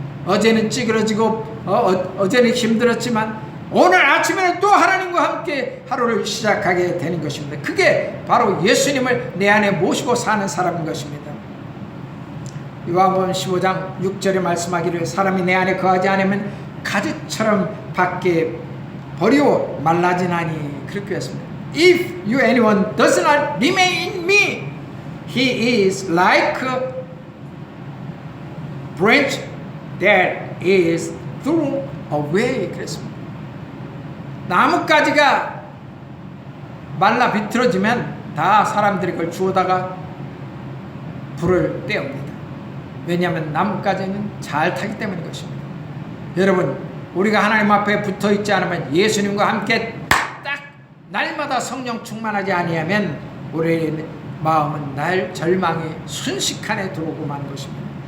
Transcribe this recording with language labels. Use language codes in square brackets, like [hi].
[ko] 어제는 찌그러지고 어제는 힘들었지만 오늘 아침에는 또 하나님과 함께 하루를 시작하게 되는 것입니다. 그게 바로 예수님을 내 안에 모시고 사는 사람인 것입니다. 요한복음 15장 6절에 말씀하기를 사람이 내 안에 거하지 않으면 가지처럼 밖에 버리고 말라지나니 그렇게 했습니다. [en] If you anyone does not remain in me, he is like a branch that is thrown away. [ko] 그랬습니다. 나뭇가지가 말라 비틀어지면 다 사람들이 그걸 주워다가 불을 떼옵니다. 왜냐하면 나뭇가지는 잘 타기 때문인 것입니다. 여러분, 우리가 하나님 앞에 붙어있지 않으면, 예수님과 함께 딱 날마다 성령 충만하지 아니하면 우리의 마음은 날 절망이 순식간에 들어오고 마는 것입니다.